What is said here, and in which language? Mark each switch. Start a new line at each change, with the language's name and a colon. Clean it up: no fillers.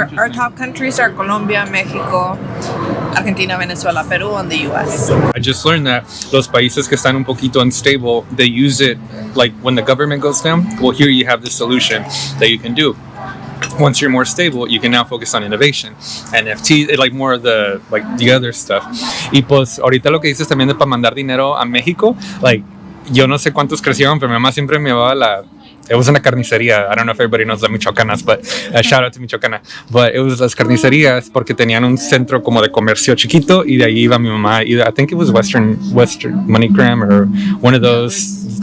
English: Our top countries are Colombia, Mexico, Argentina, Venezuela, Peru, and the US. I just learned that
Spanish: los países que están un poquito
English: unstable, they use it like when the government goes down. Well, here you have this solution that you can do. Once you're more stable, you can now focus on innovation, NFT, like more of the other stuff.
Spanish: Y pues ahorita lo que dices también de para mandar dinero a México, like yo no sé cuántos crecieron, pero mi mamá siempre me llevaba
English: it was in a
Spanish: carnicería.
English: I don't know if everybody knows the Michoacanas, but shout out to Michoacana. But it was
Spanish: las carnicerías porque tenían un centro como de comercio chiquito y de ahí iba mi mamá.
English: I think it was Western MoneyGram or one of those.